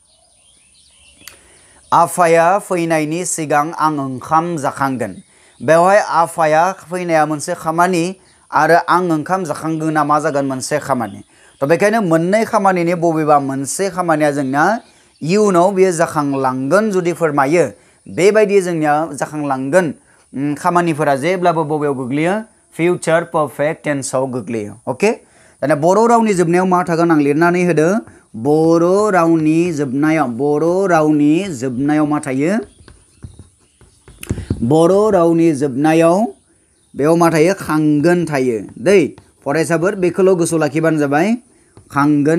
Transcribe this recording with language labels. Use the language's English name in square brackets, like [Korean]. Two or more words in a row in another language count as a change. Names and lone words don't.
[Bodo] आफाया फैनायनि सिगां आं ओंखाम जाखांगोन बेवहाय आफाया फैनाया मोनसे खामानि आरो आं ओंखाम जाखांगोना मा जागोन मोनसे खामानि तो बेखायनो मोननै खामानिनि बबेबा मोनसे खामानिया जोंना इयुनाव बेयो जाखांलांगोन जुदि फोरमायो बेबायदि जोंनिया जाखांलांगोन खामानिफोरा जेब्लाबो बबेयाव गोग्लैयो [English] future perfect tense [Bodo] आव गोग्लैयो ओके दाना बर' रावनि जोबनायाव मा थागोन आं लिरनानै होदो बर' रावनि जोबनायाव मा थायो बर' रावनि जोबनायाव बेयाव मा थायो खांगोन थायो दै फरायसाफोर बेखौल' गोसोआव लाखिबानो जाबाय खांगोन